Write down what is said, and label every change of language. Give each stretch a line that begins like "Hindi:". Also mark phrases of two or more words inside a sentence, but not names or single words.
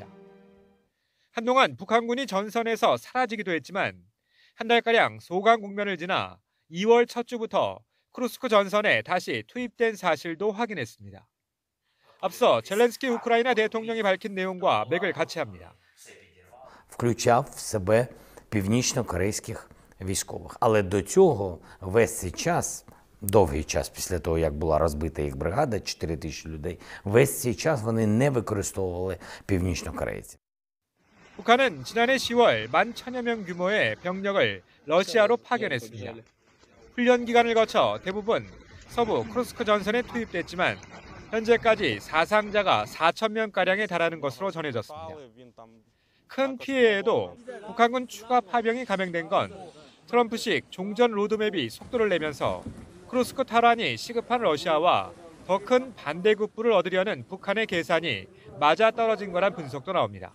Korean: 한동안 북한군이 전선에서 사라지기도 했지만 한 달가량 소강 국면을 지나 2월 첫 주부터 쿠르스크 전선에 다시 투입된 사실도 확인했습니다. 앞서 젤렌스키 우크라이나 대통령이 밝힌 내용과 맥을 같이 합니다.
Ukrainian: Включав в себе північно-корейських військових. Але до цього весь цей час, довгий час після того, як була розбита їх бригада, 4 тисячі людей, весь цей час вони не використовували північно-корейців.
Korean: 북한은 지난해 10월 11,000여 명 규모의 병력을 러시아로 파견했습니다. 훈련 기간을 거쳐 대부분 서부 쿠르스크 전선에 투입됐지만 현재까지 사상자가 4,000명가량에 달하는 것으로 전해졌습니다. 큰 피해에도 북한군 추가 파병이 감행된 건 트럼프식 종전 로드맵이 속도를 내면서 쿠르스크 탈환이 시급한 러시아와 더 큰 반대급부를 얻으려는 북한의 계산이 맞아떨어진 거란 분석도 나옵니다.